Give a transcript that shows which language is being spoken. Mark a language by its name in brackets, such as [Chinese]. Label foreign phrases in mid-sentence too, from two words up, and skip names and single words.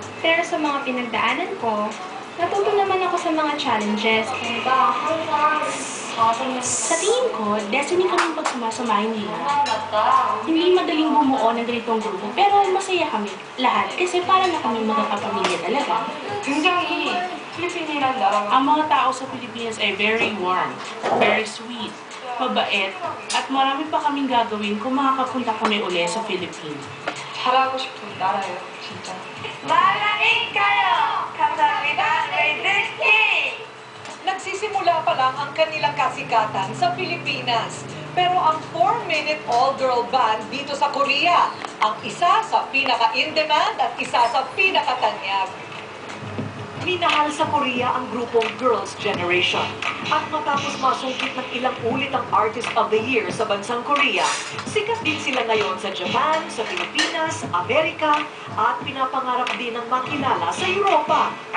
[Filipino] Pero sa mga pinagdaanan ko, natuto naman ako sa mga challenges. Sa tingin ko, destiny kaming pagsumasamahin nila. Hindi madaling bumuo ng ganitong grupo, pero masaya kami lahat kasi para na kami magkakapamilya talaga. [Korean] 굉장히 필리핀이란 나라가 [Filipino] Ang mga tao sa Pilipinas ay [English] very warm, very sweet, [Filipino] mabait, at marami pa kaming gagawin kung makakapunta kami uli sa Philippines. [Korean] 잘하고 싶은 나라예요, 진짜. 마라인 가요! 감사합니다, 레이드스키! [Filipino] Nagsisimula pa lang ang kanilang kasikatan sa Pilipinas. Pero ang 4-minute [English] all-girl band [Filipino] dito sa Korea, ang isa sa pinaka-in-demand at isa sa pinaka-tanyag. Minahal sa Korea ang grupong Girls' Generation. At matapos masungkit ng ilang ulit ang Artist of the Year sa bansang Korea, sikat din sila ngayon sa Japan, sa Pilipinas, Amerika, at pinapangarap din ng makilala sa Europa.